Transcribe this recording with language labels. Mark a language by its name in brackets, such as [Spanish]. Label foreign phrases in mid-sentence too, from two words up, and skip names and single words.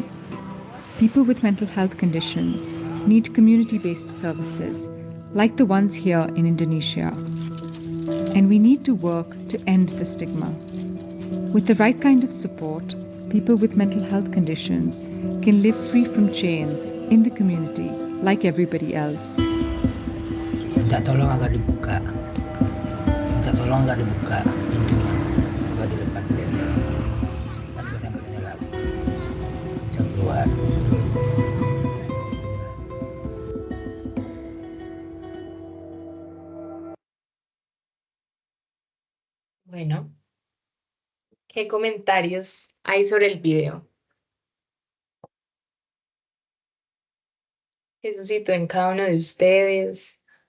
[English] People with mental health conditions need community-based services, like the ones here in Indonesia. And we need to work to end the stigma. With the right kind of support, people with mental health conditions can live free from chains in the community like everybody else. [Indonesian] Minta tolong agar dibuka. Minta tolong Tolong nggak dibuka pintunya, buka di depan dia. Kan benar-benar lagi bisa keluar terus. [Spanish] Bueno, ¿qué comentarios hay sobre el video? ¿Qué suscitó en cada uno de ustedes?